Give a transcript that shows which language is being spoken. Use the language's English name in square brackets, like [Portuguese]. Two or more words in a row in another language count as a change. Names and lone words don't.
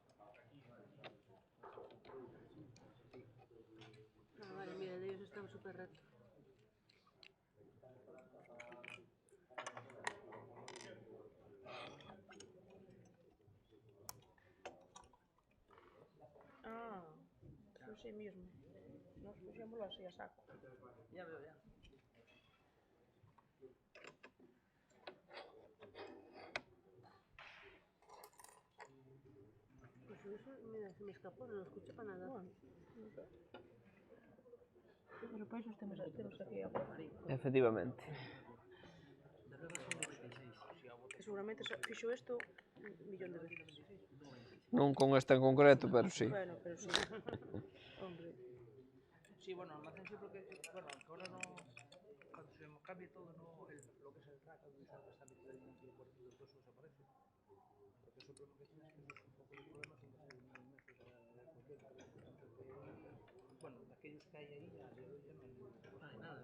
[Spanish] Ah, vale, mira, de ellos están súper rectos. [Galician] Ah, non sei mesmo. Nos puxémoslo así a saco. [Spanish] Ya veo, ya. Pues eso, mira, se me escapó, no lo escuché para nada. Bueno, [Galician] pero para iso temos aquí a [Spanish] Efectivamente. [Galician] que seguramente fixo isto un millón de veces. Non con esta en concreto, pero sí. [Spanish] Bueno, pero sí. Hombre. Sí, bueno, almacén sí porque, bueno, que ahora no, cuando se cambie todo, no, lo que es el rack, donde está metido ahí dentro del cuarto, todo eso desaparece. Porque eso problema que tienes que es un poco de problemas en base a 9 meses a cualquier, bueno, de aquellos que hay ahí, a día de hoy ya no hay nada.